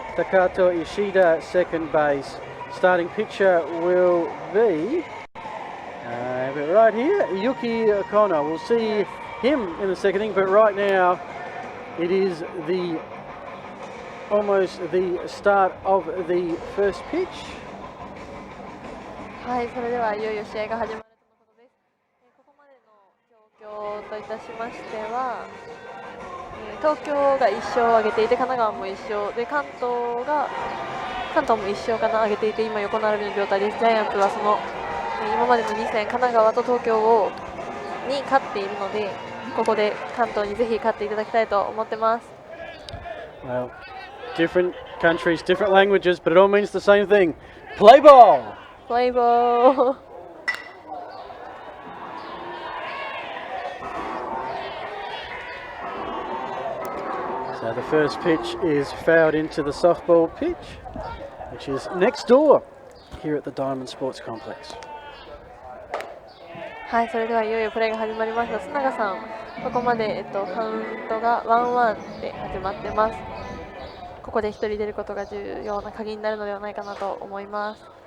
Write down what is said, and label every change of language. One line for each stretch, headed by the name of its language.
English: Takato Ishida, second base. Starting pitcher will be right here, Yuki Kono. We'll see him in the second inning, but right now it is almost the start of the first pitch.
Japanese: はい、それではいよいよ試合が始まるとのことです。ここまでの状況といたしましては、東京が1勝を挙げていて、神奈川も1勝で、関東も1勝かな挙げていて、今横並びの状態です。ジャイアンツはその今までの2戦、神奈川と東京に勝っているので、ここで関東にぜひ勝っていただきたいと思ってます。
English: Well, different countries, different languages, but it all means the same thing. Play ball! Play ball! So the first pitch is fouled into the softball pitch, which is next door here at the Diamond Sports Complex.
Japanese: はい、それではいよいよプレーが始まりました。須永さん、ここまで、カウントが 1-1 で始まってます。ここで1人出ることが重要な鍵になるのではないかなと思います。